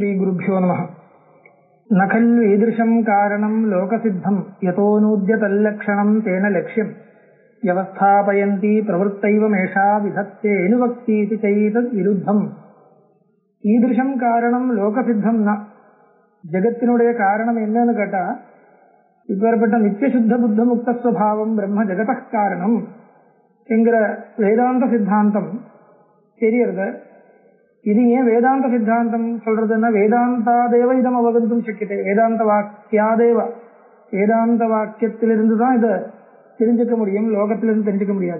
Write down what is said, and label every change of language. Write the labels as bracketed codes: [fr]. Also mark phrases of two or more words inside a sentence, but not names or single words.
[sa] श्रीगुरुभ्यो नमः। न खल्व ईदृशं कारणं लोकसिद्धं यतोऽनूद्य तल्लक्षणं तेन लक्ष्यं व्यवस्थापयन्ति प्रवृत्तैवमेषा विधत्तेऽनुवक्तीति चैतद्विरुद्धम्. ईदृशं कारणं [ta] லோகசித்தம்னா ஜெகத்தினுடைய காரணம் என்னன்னு கேட்டா, இப்பேற்பட்ட நித்திய சுத்த புத்த முக்த ஸ்வபாவம் பிரம்ம ஜெகத காரணம் என்கிற வேதாந்த சித்தாந்தம் தெரியறது. இது ஏன் வேதாந்த சித்தாந்தம் சொல்றதுன்னா, [sa] वेदान्तादेव इदम् अवगन्तुम् शक्यते, वेदान्त वाक्यादेव, [ta] வேதாந்த வாக்கியத்திலிருந்து தான் இதை தெரிஞ்சுக்க முடியும், லோகத்திலிருந்து தெரிஞ்சுக்க முடியாது.